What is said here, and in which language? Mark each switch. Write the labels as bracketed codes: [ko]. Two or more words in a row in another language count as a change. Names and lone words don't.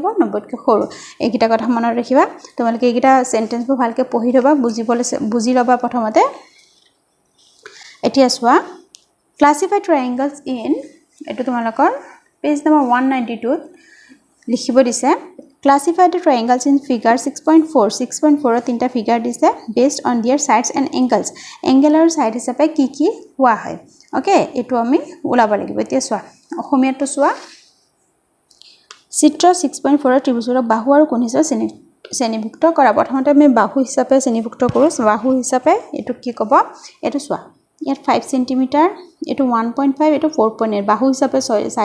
[as] 90তকৈ সৰু। এইকেইটা কথা মনত ৰাখিবা। তোমালোকে এইকেইটা চেণ্টেঞ্চবোৰ ভালকৈ পঢ়ি থ'বা, বুজি ল'বা প্ৰথমতে। এতিয়া চোৱা, [en] classify triangles in [as] এটো তোমালোকৰ [en] page number [as] 192 লিখিব দিছে [en] classify the triangles in figure 6.4 [as] 6.4 তিনটা ফিগাৰ দিছে [en] based on their sides and angles [as] angle আৰু side হিচাপে কি কি হোৱা হয় ওকে এটো আমি ওলাব লাগিব এতিয়া চোৱা অসমীয়াটো চোৱা চিত্ৰ 6.4 ত্ৰিভুজৰ বাহু আৰু কোণ হিচাপে শ্ৰেণীভুক্ত কৰা প্ৰথমতে আমি বাহু হিচাপে শ্ৰেণীভুক্ত কৰো বাহু হিচাপে এটো কি ক'ব এটো চোৱা ইয়াত 5 cm এটো 1.5 এটো 4.8 বাহু হিচাপে চাই